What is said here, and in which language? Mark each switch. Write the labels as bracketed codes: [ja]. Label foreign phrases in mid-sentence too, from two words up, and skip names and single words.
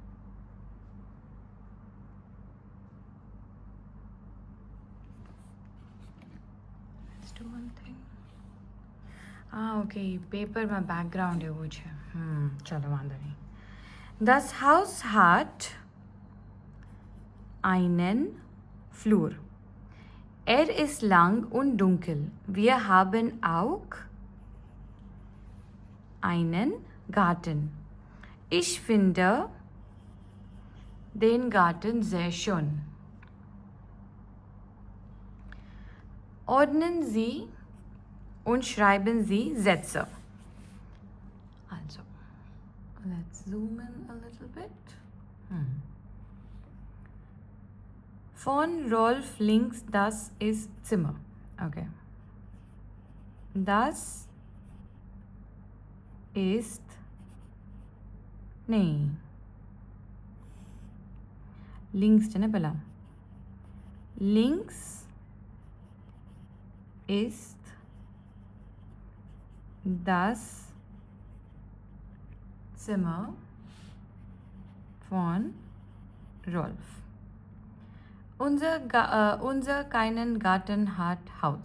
[gu] ઓકે, પેપરમાં બેકગ્રાઉન્ડ એવું છે. ચલો વાંધો નહીં. [de] Das Haus hat einen Flur. Er ist lang und dunkel. Wir haben auch einen Garten. Ich finde den Garten sehr schön. Ordnen Sie und schreiben Sie Sätze. [en] zoom in a little bit. [de] Von Rolf links das ist Zimmer. Okay. Das ist नहीं links [gu] છે ને પહેલા [de] links ist das Zimmer von Rolf. Unser keinen Garten hat Haus.